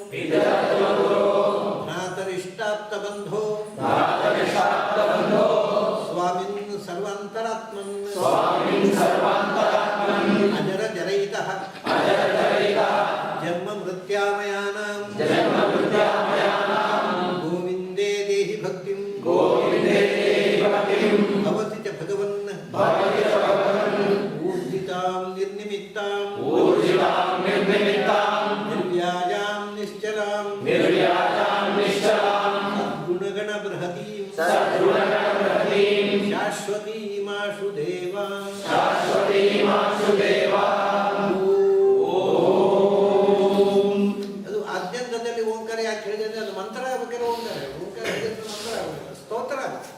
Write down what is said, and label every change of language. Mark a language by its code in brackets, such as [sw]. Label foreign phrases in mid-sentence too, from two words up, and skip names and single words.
[sa] ಭ್ರಾತರಿಷ್ಟಾಪ್ತ ಬಂಧೋ ಸ್ವಾಮಿನ್ ಸರ್ವಾಂತರಾತ್ಮನ್ ಅಜರ ಜರಯಿತಃ ಜನ್ಮ ಮೃತ್ಯಾಮಯಾನಾಂ ಗೋವಿಂದೇ ದೇಹಿ ಭಕ್ತಿಂ ಭವತಿ ಚ ಭಗವನ್ ಊರ್ಜಿತಾಂ ನಿರ್ನಿಮಿತ್ತಾಂ ನಿರ್ವ್ಯಾಜಾಂ ನಿಶ್ಚಲಾಂ ಸದ್ಗುಣಗಣ ಬೃಹತೀಂ ಶಾಶ್ವತೀಮಾಶು ದೇವಾಂ [kn] ಅದು ಆದ್ಯಂತದಲ್ಲಿ ಓಂಕಾರ ಯಾಕೆ ಹೇಳಿದ್ರೆ ಅದು ಮಂತ್ರ ಆಗ್ಬೇಕಾದ್ರೆ ಓಂಕಾರ ಹೇಳಿದ್ರೆ ಮಂತ್ರ ಆಗಬೇಕು, ಸ್ತೋತ್ರ ಆಗುತ್ತೆ.